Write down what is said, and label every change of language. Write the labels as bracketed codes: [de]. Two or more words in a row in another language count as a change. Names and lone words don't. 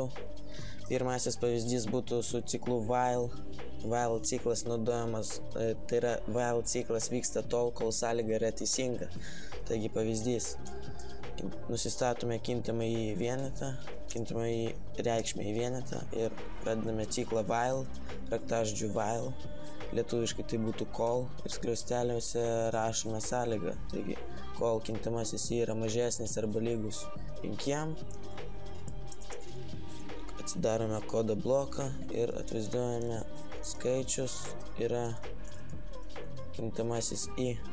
[lt] Pirmasis pavyzdys būtų su ciklu while. While ciklas naudojamas, tai yra while ciklas vyksta tol, kol sąlyga yra teisinga. Taigi pavyzdys. Nusistatome kintamąjį vienetą, kintamąjį reikšmę į vienetą ir pradedame ciklą while, raktažodžiu while. Lietuviškai tai būtų kol ir skliausteliuose rašome sąlygą. Taigi, kol kintamasis yra mažesnis arba lygus 5, atsidarome kodo bloką ir atvaizduojame skaičius yra kintamasis i.